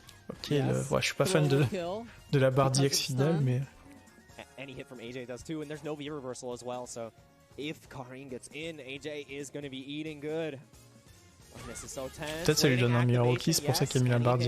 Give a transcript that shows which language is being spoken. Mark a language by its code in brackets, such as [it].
[fr] Ok, ouais, je suis pas fan de la barre DX finale, mais... [en] Any hit from AJ does too, and there's no V reversal as well, so if Karin gets in, AJ is going to be eating good. This is so tense. [fr] Peut-être ça lui donne un meilleur rookie, c'est pour ça qu'il a mis la barre DX.